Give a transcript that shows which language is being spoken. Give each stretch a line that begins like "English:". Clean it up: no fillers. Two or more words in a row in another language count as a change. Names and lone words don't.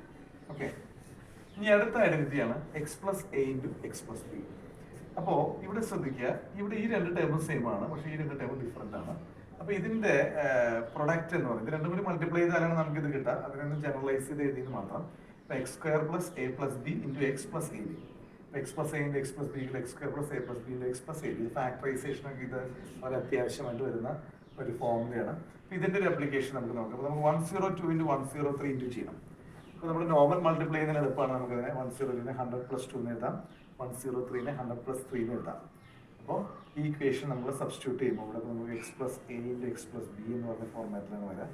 Malayalam: ഓക്കെ, ഇനി അടുത്ത ഐഡന്റിറ്റിയാണ് X + A × X + B. അപ്പോൾ ഇവിടെ ശ്രദ്ധിക്കുക, ഇവിടെ ഈ 2
English: table same
Malayalam: ആണ്, പക്ഷേ ഈ 2
English: table different
Malayalam: ആണ്. അപ്പോൾ ഇതിന്റെ പ്രൊഡക്റ്റ് എന്ന് പറയുന്നത്, ഇത് രണ്ടും കൂടി മൾട്ടിപ്ലൈ ചെയ്താലാണ് നമുക്ക് ഇത് കിട്ടുക. അതിനൊന്ന് ജനറലൈസ് ചെയ്ത് എഴുതിയത് മാത്രം. X² + A + B × X + AB. X + A × X + B × X² + A + B × X + AB. ഇത് ഫാക്ടറൈസേഷനൊക്കെ ഇത് വളരെ അത്യാവശ്യമായിട്ട് വരുന്ന ഒരു ഫോർമുലയാണ്. ഇതിന്റെ ഒരു ആപ്ലിക്കേഷൻ നമുക്ക് നോക്കാം. അപ്പോൾ നമുക്ക് 102 × 103 ഇൻറ്റു ചെയ്യണം. അപ്പോൾ നമ്മൾ
English: normal multiply
Malayalam: ചെയ്യുന്നതിന് എളുപ്പമാണ്. നമുക്കതിനെ 102നെ 100 + 2 എന്ന് എഴുതാം, 103നെ 100 + 3 എന്ന് എഴുതാം. അപ്പോൾ ഈ ഇക്വേഷൻ നമ്മൾ സബ്സ്റ്റിറ്റ്യൂട്ട് ചെയ്യുമ്പോൾ ഇവിടെ നമുക്ക് X + A × X + B എന്ന് പറഞ്ഞ ഫോർമാറ്റിലാണ് വരാം.